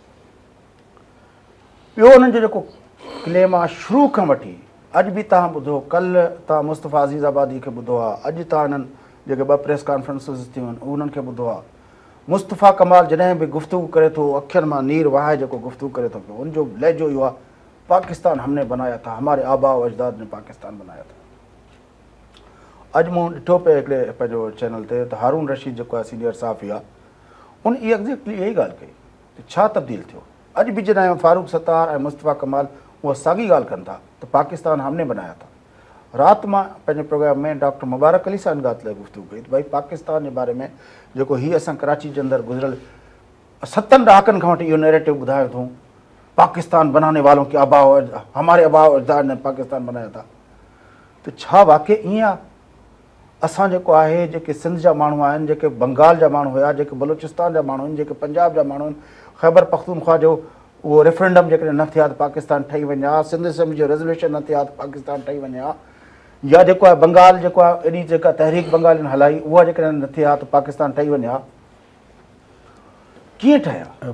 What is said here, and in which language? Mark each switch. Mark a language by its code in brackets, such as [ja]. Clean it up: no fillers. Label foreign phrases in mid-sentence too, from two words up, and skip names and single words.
[sd] ॿियो उन्हनि जो जेको क्लेम आहे शुरू खां वठी अॼु बि तव्हां ॿुधो, कल्ह तव्हां मुस्तफ़ा अज़ीज़ाबादी खे ॿुधो आहे, अॼु तव्हां हिननि जेके 2 प्रेस कॉन्फ्रेंसिस थियूं आहिनि उन्हनि खे ॿुधो आहे। मुस्तफ़ा कमाल जॾहिं बि गुफ़्तगू करे थो, अखियुनि मां नीर वहाए जेको गुफ़्तगू करे थो पियो, उनजो लहजो इहो आहे [ur] پاکستان ہم نے بنایا تھا، ہمارے آبا و اجداد نے پاکستان بنایا تھا. [sd] अॼु मूं ॾिठो पियो हिकिड़े पंहिंजो चैनल ते त हारून रशीद जेको आहे सीनियर सहाफ़ी आहे, उन इहा एग्ज़ैक्टली इहा ई ॻाल्हि कई त छा तब्दील थियो। अॼु बि जॾहिं फारूक सत्तार ऐं मुस्तफ़ा कमाल उहा साॻी ॻाल्हि कनि था त [ur] پاکستان ہم نے بنایا تھا. [sd] राति मां पंहिंजे प्रोग्राम में डॉक्टर मुबारक अली सां ॻाल्हि लाइ गुफ़्तगू कई त भई पाकिस्तान जे बारे में जेको हीअ असां कराची जे अंदरि गुज़िरियल 7 ॾहाकनि खां वठी इहो नैरेटिव ॿुधायो अथऊं, [ur] پاکستان بنانے والوں کے ہمارے آبا اجداد نے پاکستان بنایا تھا, [sd] त छा वाक़ई ईअं आहे? असां जेको आहे जेके सिंध जा माण्हू आहिनि, जेके बंगाल जा माण्हू हुया, जेके बलूचिस्तान जा माण्हू आहिनि, जेके पंजाब जा माण्हू आहिनि, ख़ैबर पख्तूनख्वा जो उहो रेफरेंडम जेकॾहिं न थिया त पाकिस्तान ठही वञे हा, सिंध असेंबली जो रेज़ोल्यूशन न थिया त पाकिस्तान ठही वञे हा, या जेको आहे बंगाल जेको आहे एॾी जेका तहरीक बंगालियुनि हलाई उहा जेकॾहिं न थिया त पाकिस्तान ठही वञे हा, कीअं ठहिया?